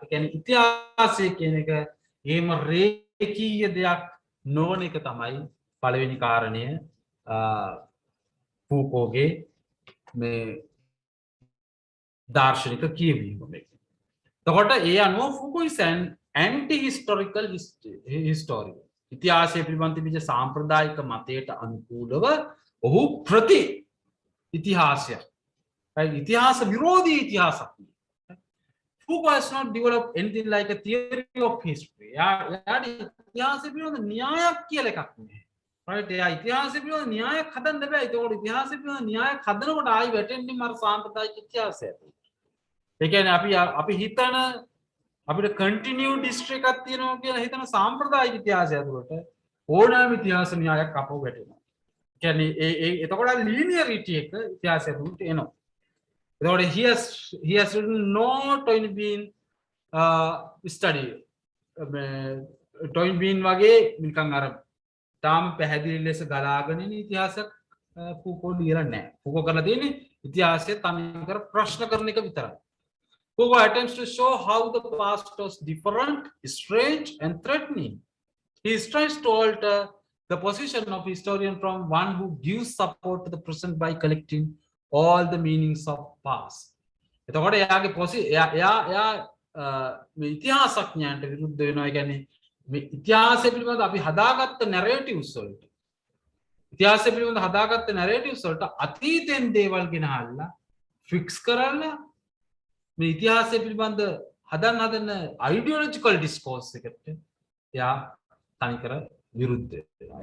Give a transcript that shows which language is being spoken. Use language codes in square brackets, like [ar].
[si] ඒ කියන්නේ ඉතිහාසය කියන එක එහෙම රේකීය දෙයක් නොවන එක තමයි පළවෙනි කාරණය ෆූකෝගේ මේ දාර්ශනික කියවීම මේක. එතකොට ඒ අනුව [en] Foucault is an anti-historical historian. [si] ඉතිහාසය පිළිබඳ තිබිච්ච සාම්ප්‍රදායික මතයට අනුකූලව ඔහු ප්‍රති ඉතිහාසයක්. ඉතිහාස විරෝධී ඉතිහාසක්. [en] Foucault has not developed anything like a theory of history. [si] යාට ඉතිහාසය පිළිබඳ න්‍යායක් කියලා එකක් නෑ. right? එයා ඉතිහාසය පිළිබඳ න්‍යායක් හදන්න බෑ. ඒකෝට ඉතිහාසය පිළිබඳ න්‍යායක් හදනකොට ආයි වැටෙන්නේ මර සාම්ප්‍රදායික ඉතිහාසයට. ඒ කියන්නේ අපි හිතන අපිට කන්ටිනියුඩ් හිස්ටරි එකක් තියෙනවා කියලා හිතන සාම්ප්‍රදායික ඉතිහාසය ඇතුළට ඕනෑම ඉතිහාස න්‍යායක් අපව වැටෙනවා. කියන්නේ එතකොට linearity එක ඉතිහාසය ඇතුළට එනවා. එතකොට [en] he has written not only been study [si] ටොයින් බීන් වගේ නිකන් අර තාම පැහැදිලි ලෙස ගලාගෙන ඉන්න ඉතිහාසයක් ෆූකෝ ලියලා නැහැ. ෆූකෝ කරලා තියෙන්නේ ඉතිහාසය තනිකර ප්‍රශ්න කරන එක විතරයි. [en] Foucault attempts to show how the past was different, strange and threatening. He tries to alter the position of historian from one who gives support to the present by collecting all the meanings of past. [si] එතකොට එයාගේ එයා මේ ඉතිහාසඥයන්ට විරුද්ධ වෙනවා. ඒ කියන්නේ මේ ඉතිහාසය පිළිබඳ අපි හදාගත්ත නැරේටිව්ස් වලට ඉතිහාසය පිළිබඳ හදාගත්ත නැරේටිව්ස් වලට අතීතෙන් දේවල් ගෙනහල්ලා ෆික්ස් කරලා මේ ඉතිහාසය පිළිබඳ හදන අයිඩියොලොජිකල් ඩිස්කෝස් එකට එයා තනිකර විරුද්ධ වෙනවා.